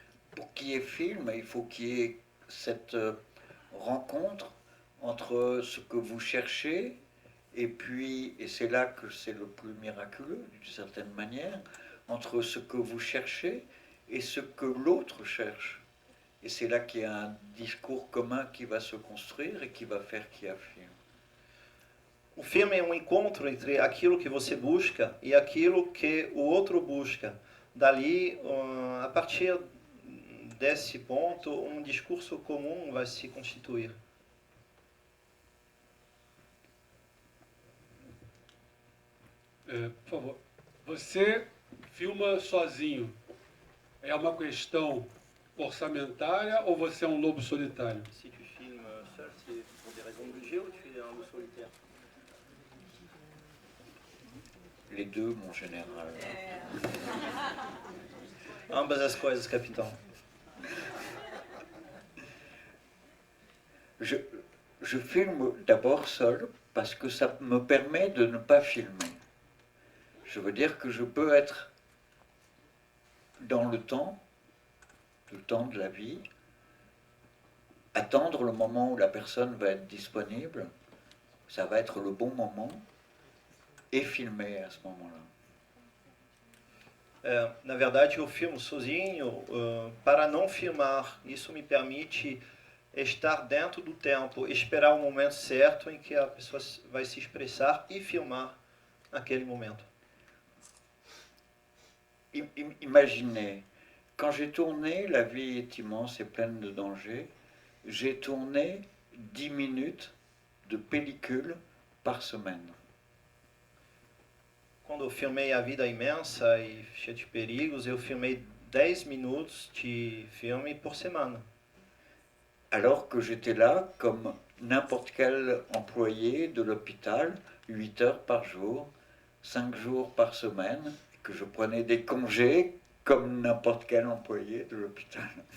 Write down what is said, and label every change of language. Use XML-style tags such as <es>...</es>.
<fr>Pour qu'il y ait film, il faut qu'il y ait cette rencontre entre ce que vous cherchez et puis, et c'est là que c'est le plus miraculeux d'une certaine manière, entre ce que vous cherchez et ce que l'autre cherche. Et c'est là qu'il y a un discours commun qui va se construire et qui va faire qu'il y a film.</fr> <pt>O filme é um encontro entre aquilo que você busca e aquilo que o outro busca. Dali, a partir desse ponto, um discurso comum vai se constituir. Por favor, você filma sozinho. É uma questão orçamentária ou você é um lobo solitário?</pt> <fr>Se tu filmes seul, c'est pour des raisons de budget ou tu es un loup solitaire? Les deux, mon général.</fr> <pt>Ambas as coisas, capitão.</pt> <fr>Je filme d'abord seul parce que ça me permet de ne pas filmer. Je veux dire que je peux être dans le temps de la vie, attendre le moment où la personne va être disponible, ça va être le bon moment, et filmer à ce moment-là.</fr> <pt>Na verdade, eu filmo sozinho para não filmar. Isso me permite estar dentro do tempo, esperar o momento certo em que a pessoa vai se expressar e filmar naquele momento.</pt> <fr>Imaginez, quand j'ai tourné La vie est immense et pleine de dangers, j'ai tourné 10 minutes de pellicule par semaine.</fr> <pt>Quando eu filmei A Vida Imensa e Cheia de Perigos, eu filmei 10 minutos de filme por semana.</pt> <fr>Alors que j'étais là comme n'importe quel employé de l'hôpital, 8 heures par jour, 5 jours par semaine, que je prenais des congés comme n'importe quel employé de l'hôpital.</fr>